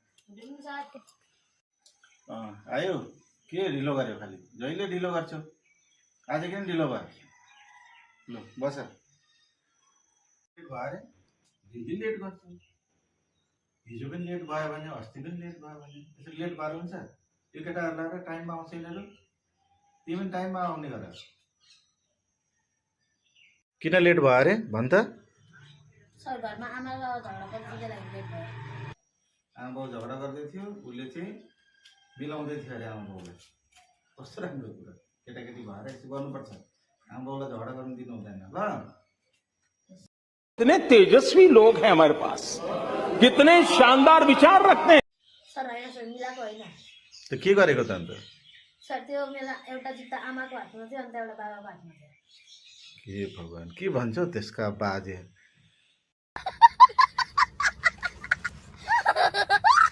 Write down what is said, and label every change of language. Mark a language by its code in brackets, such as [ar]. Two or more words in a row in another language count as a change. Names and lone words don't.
[ne] आयो के ढिलो गर्यो खालि जहिले ढिलो गर्छौ आज किन ढिलो भयो ल बस लेट भयो अरे दिदी लेट गर्छौ हिजो पनि लेट भयो भने अस्ति पनि लेट भयो भने त्यसरी लेट भएर हुन्छ यो केटाहरूलाई र टाइममा आउँछ यिनीहरू तिमी पनि टाइममा आउने गर किन लेट भयो अरे भन् त सर घरमा आमा र झगडा गर्दै लागि लेट भयो आमा बाउ झगडा गर्दै थियो उसले चाहिँ मिलाउँदै थियो अरे आमा बाउलाई कस्तो राम्रो कुरा केटाकेटी भएर यस्तो गर्नुपर्छ आमा बाउलाई झगडा गर्नु दिनु हुँदैन ल [hi] कितने तेजस्वी लोग हैं हमारे पास कितने शानदार विचार रखते हैं [ne] सर हैन सर मिलाको हैन त के गरेको त अन्त सर त्यो मेला एउटा जुत्ता आमाको हातमा थियो अन्त एउटा बाबाको हातमा थियो हे भगवान के भन्छौ त्यसका बाजे